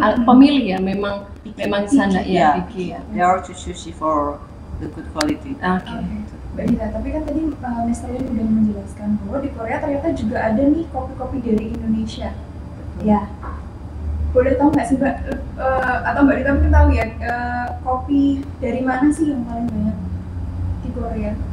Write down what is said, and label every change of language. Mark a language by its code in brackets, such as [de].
[id] Pemilih ya memang standar ya. [en] They are choosy for the good quality. [id] Mbak Dita, tapi kan tadi Mr. Lin udah menjelaskan bahwa di Korea ternyata juga ada nih kopi-kopi dari Indonesia. Ya. Boleh tahu nggak sih Mbak, atau Mbak Dita mungkin tahu ya, kopi dari mana sih yang paling banyak di Korea?